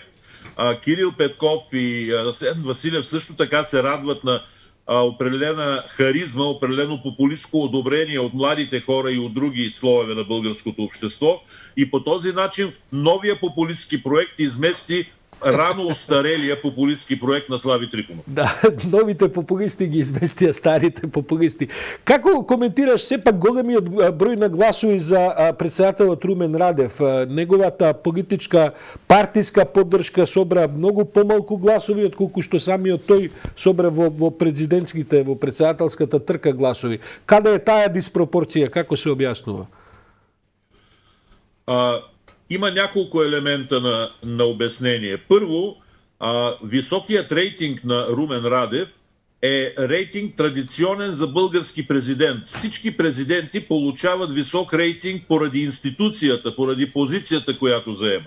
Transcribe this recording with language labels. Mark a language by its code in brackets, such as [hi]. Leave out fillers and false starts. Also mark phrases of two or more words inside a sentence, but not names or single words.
[bg] Кирил Петков и Асен Василев също така се радват на определена харизма, определено популистко одобрение от младите хора и от други слоеве на българското общество. И по този начин новия популистски проект измести рано остарелия популистски проект на Слави Трифонов. [mk] Да, новите популисти ги изместия старите популисти. Како коментираш все пак големиот број на гласови за председателот Румен Радев? Неговата политичка партиска поддршка собра многу помалку гласови отколку што самиот тој собра во президентските, во председателската трка гласови. Каде е таа диспропорција? Како се објаснува? [bg] Има няколко елемента на обяснение. Първо, високият рейтинг на Румен Радев е рейтинг традиционен за български президент. Всички президенти получават висок рейтинг поради институцията, поради позицията, която заемат.